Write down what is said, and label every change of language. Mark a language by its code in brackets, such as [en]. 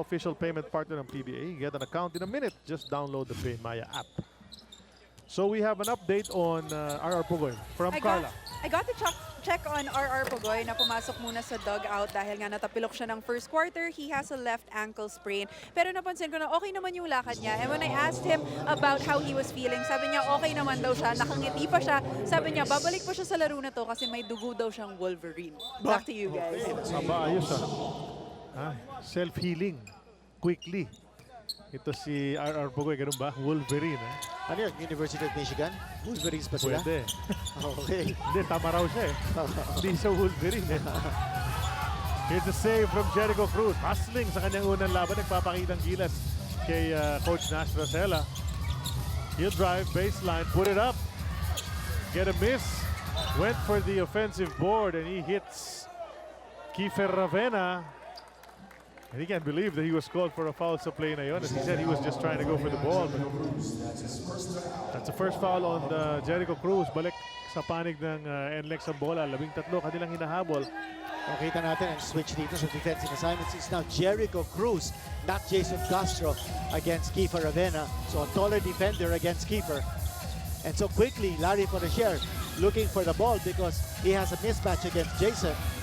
[en] Official payment partner ng PBA. Get an account in a minute. Just download the Paymaya app. So we have an update on RR Pugoy from Carla. I got to check on [tl] RR Pugoy na pumasok muna sa dugout dahil nga natapilok siya ng first quarter. [en] He has a left ankle sprain. [tl] Pero napansin ko na okay naman yung lakad niya. [en] And when I asked him about how he was feeling, [tl] sabi niya okay naman daw siya. Nakangiti pa siya. Sabi niya babalik pa siya sa laro na to kasi may dugo daw siyang Wolverine. [en] Back to you guys. [tl] Aba, ayos self-healing. Quickly. Ito si RR Pugoy, ganun ba? Wolverine, Ano yun? University of Michigan? Wolverines pa sila? Pwede. [en] Okay. [tl] Hindi, tama raw siya Hindi siya Wolverine [en] Here's a save from [tl] Jericho Cruz. Hustling sa kanyang unang laban. Nagpapakitang gilas kay Coach Nash Rosella. [en] He'll drive, baseline, put it up. Get a miss. Went for the offensive board and he hits Kiefer Ravena. And he can't believe that he was called for a foul [tl] sa play na yun. [en] As he said, he was just trying to go for the ball. But that's the first foul on Jericho Cruz. [tl] Balik sa panig ng NLEX ang bola. 13 kanilang hinahabol. Makita natin ang switch dito sa defensive assignments. [en] It's now Jericho Cruz, not Jason Castro against Kiefer Ravena. So a taller defender against Kiefer. And so quickly, Larry Portier looking for the ball because he has a mismatch against Jason.